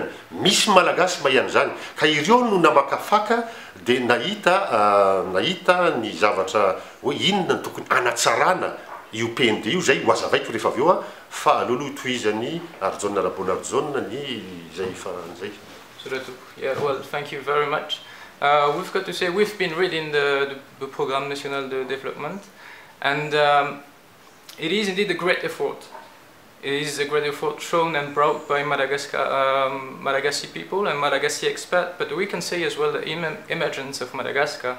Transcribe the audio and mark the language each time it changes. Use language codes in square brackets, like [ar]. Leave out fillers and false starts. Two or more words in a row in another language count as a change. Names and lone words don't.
[mg] Misy malagasy mahay zany, ka ireo no namakafaka dia nahita ny zavatra hoe inona ny tokony anatsarana io PND io, zay ho azavaiko rehefa avy eo fa alohaloha tohizany Arjona Rabonarjona ny zay fa zay. [en] Yeah, well, thank you very much. We've got to say we've been reading the Programme National de Development, and it is indeed a great effort. It is a great effort shown and brought by Malagasy people and Malagasy experts, but we can say as well the emergence of Madagascar.